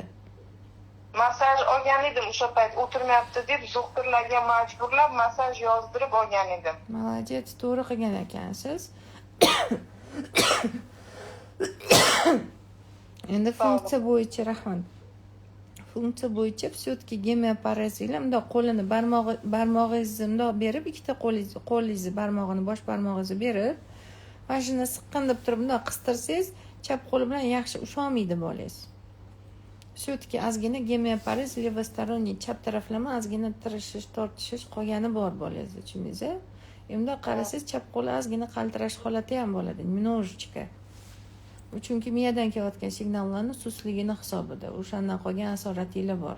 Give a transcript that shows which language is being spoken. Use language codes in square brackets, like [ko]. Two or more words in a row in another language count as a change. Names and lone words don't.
[uz] Massaj olgan edim o'sha payt, o'tirmayapti deb doktorlarga majburlab massaj yozdirib olgan edim. Молодец, to'g'ri qilgan ekansiz. Endi funksiya bo'yicha rahmat. Funksiya bo'yicha все-таки gemoparezlar bundoq qo'lini barmog'ingizni bundoq berib, ikkita qo'lingizni barmog'ini, bosh barmog'ingizni berib, mana shuni siqqan deb turib bundoq qistirsangiz, chap qo'li bilan yaxshi usholmaydi bolangiz. Все-таки ozgina gemoparez levostoronniy chap taraflama ozgina tirishish, tortishish qolgani bor bolangizda, tushundingizmi? Endi qarasangiz chap qo'li ozgina qaltirash holati ham bo'ladi, немножечко. Chunki miyadan kelayotgan signallarni susligini hisobida o'shandan qolgan asoratlar bor.